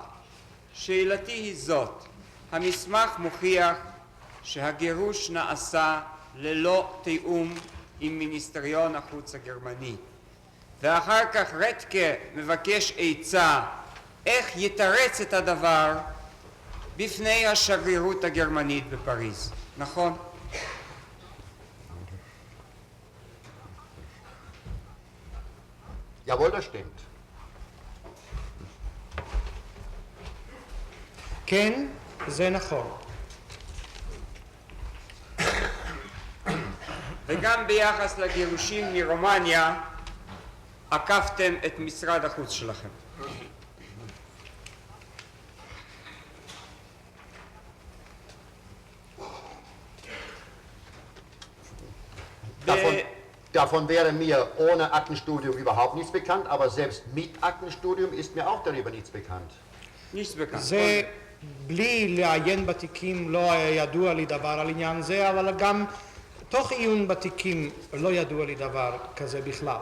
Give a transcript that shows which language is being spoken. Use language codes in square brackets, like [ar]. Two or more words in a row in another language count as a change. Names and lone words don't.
[he] שאלתי היא זאת: המסמך מוכיח שהגירוש נעשה ללא תיאום עם מיניסטריון החוץ הגרמני, ואחר כך רטקה מבקש עצה איך יתרץ את הדבר בפני השגרירות הגרמנית בפריז, נכון? [de] Jawohl, das stimmt. [he] כן, זה נכון. וגם ביחס לגירושים מרומניה עקפתם את משרד החוץ שלכם. [de] Davon wäre mir ohne Aktenstudium überhaupt nichts bekannt, aber selbst mit Aktenstudium ist mir auch darüber nichts bekannt. nichts bekannt. [he] זה בלי לעיין בתיקים לא היה ידוע לי דבר על עניין זה, אבל גם תוך עיון בתיקים לא ידוע לי דבר כזה בכלל.